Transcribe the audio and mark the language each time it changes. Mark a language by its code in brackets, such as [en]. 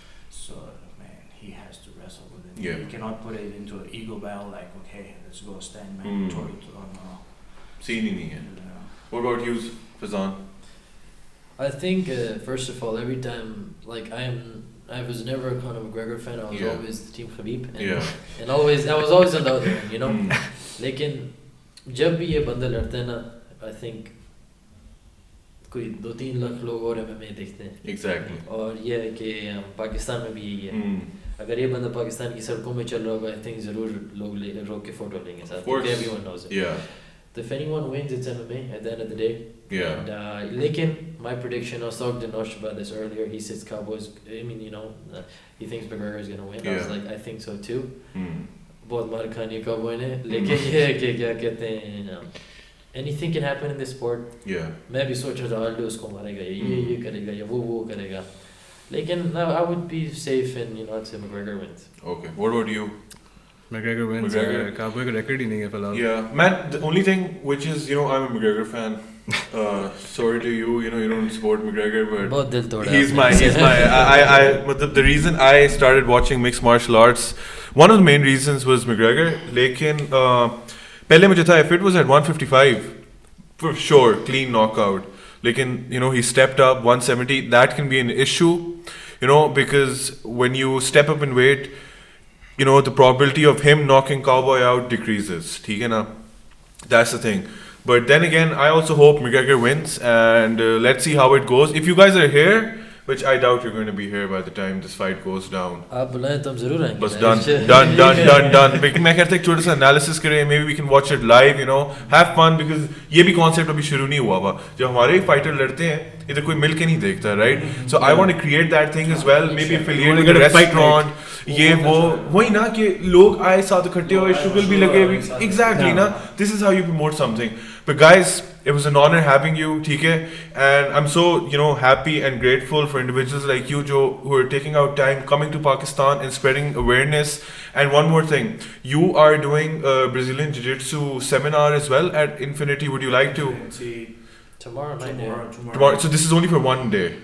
[en] So, man, he has to wrestle with it. Yeah. He cannot put it into an ego battle like, okay, let's go stand man toe to toe. What about you, Faizan? I think first of all, every time I was never a Conor McGregor fan. I was always the team Khabib, and always I was always on the other end, you know. [hi] लेकिन जब भी ये बंदा लड़ते हैं ना, I think कोई 2-3 लाख लोग और MMA देखते हैं. [en] Exactly. [hi] और ये है कि पाकिस्तान में भी यही है. अगर ये बंदा पाकिस्तान की सड़कों में चल रहा होगा, I think जरूर लोग रोक के फोटो लेंगे साथ. [en] Because everyone knows it. Yeah. If anyone wins, it's MMA at the end of the day. Yeah. And Lekin, my prediction, I was talking to Nosh about this earlier. He says Cowboys. I mean, you know, he thinks McGregor is gonna win. I was like, I think so too. [hi] बहुत मार खाने Cowboy ने. लेकिन ये क्या कहते हैं? [en] Anything can happen in this sport. Yeah. [hi] मैं भी सोच रहा था Aldo उसको मारेगा, ये करेगा, या वो करेगा. [en] लेकिन I would be safe and you know I'd say McGregor wins. Okay. What about you? McGregor wins. [hi] Cowboy का record ही नहीं है फिलहाल. [en] Yeah, man. The only thing which is, you know, I'm a McGregor fan. Sorry to you, you know, you don't support McGregor, but [hi] बहुत दिल तोड़ा. [en] he's my. The reason I started watching mixed martial arts, one of the main reasons was McGregor. [hi] लेकिन पहले मुझे था [en] if it was at 155, for sure, clean knockout. लेकिन you know he stepped up 170. That can be an issue, you know, because when you step up in weight, you know, the probability of him knocking Cowboy out decreases. [hi] ठीक है ना? [en] That's the thing. But then again, I also hope McGregor wins, and let's see how it goes. If you guys are here, which I doubt you're going to be here by the time this fight goes down. [hi] आप बुलाएं तो हम जरूर आएंगे. [en] But done. [hi] लेकिन मैं कहता हूँ छोटा सा analysis करें. [en] Maybe we can watch it live, you know, have fun, because [hi] ये भी concept अभी शुरू नहीं हुआ हुआ. जब हमारे fighter लड़ते हैं, इधर कोई मिल के नहीं देखता, [en] right? So I want to create that thing as well. Maybe affiliate with a restaurant. [hi] ये वो वही ना कि लोग आए साथ इकट्ठे हुए शुगल भी लगे [en] exactly ना this is how you promote something but guys it was an honor having you ठीक है and I'm so happy and grateful for individuals like you जो who are taking out time coming to Pakistan and spreading awareness and one more thing you are doing a Brazilian Jiu-Jitsu seminar as well at Infinity would you like to tomorrow so this is only for one day